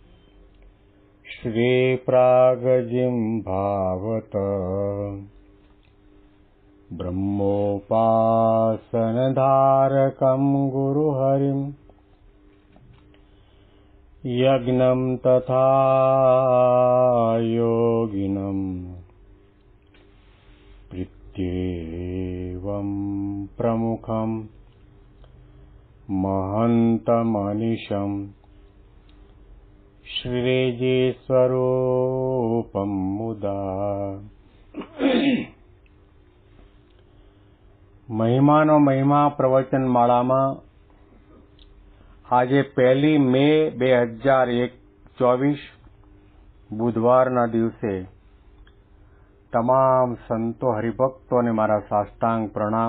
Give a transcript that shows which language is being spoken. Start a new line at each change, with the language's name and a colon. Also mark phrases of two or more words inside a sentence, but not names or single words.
Sanskrit: श्रीप्रागजिह्वावत ब्रह्मोपासनधारकं गुरुहरिं यज्ञं तथा योगिनं प्रीत्येवं प्रमुखं महन्तमनिशं श्रीजीस्वरूपं मुदा
Gujarati: મહિમાનો મહિમા પ્રવચન માળામાં આજે 1 મે 2024 બુધવારના દિવસે તમામ સંતો હરિભક્તોને મારા સાષ્ટાંગ પ્રણામ.